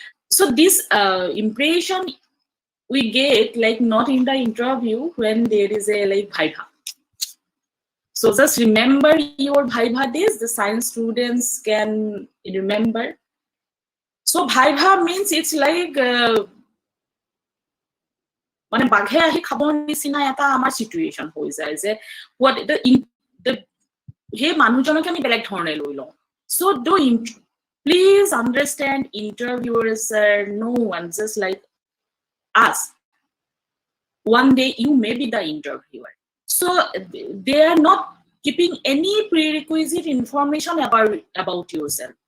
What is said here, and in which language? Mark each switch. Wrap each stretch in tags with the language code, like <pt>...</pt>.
<en>So this impression we get, like, not in the interview, when there is a like viva. So just remember your viva days. The science students can remember. So viva means it's like</en> <as>মানে বাঘে আহি খাবৰ নিচিনা এটা আমাৰ situation হৈ যায় যে</as> <en>what the</en> <as>হে মানুহজনকে আমি বেলেগ ধৰণে লৈ লওঁ.</as> <en>So please understand, interviewers are no one just like us. One day you may be the interviewer. So they are not keeping any prerequisite information about yourself.</en>